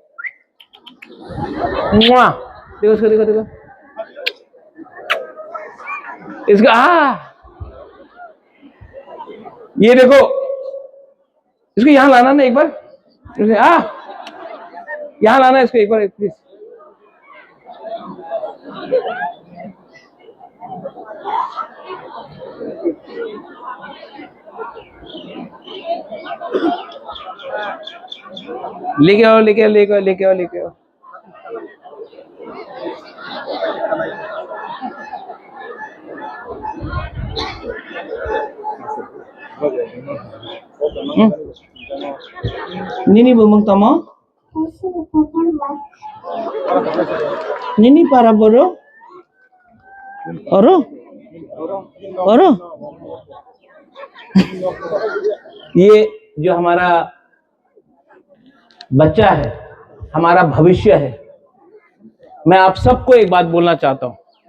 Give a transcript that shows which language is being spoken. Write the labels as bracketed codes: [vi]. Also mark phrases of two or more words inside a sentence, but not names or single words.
[hi] देखो देखो इसका, ये देखो, इसको यहां लाना ना एक बार, यहां लाना इसको एक बार प्लीज। लेके आओ। [trp] Nini bumang tamo? Nini para boro? Oro? [hi] ये जो हमारा बच्चा है, हमारा भविष्य है। मैं आप सबको एक बात बोलना चाहता हूं,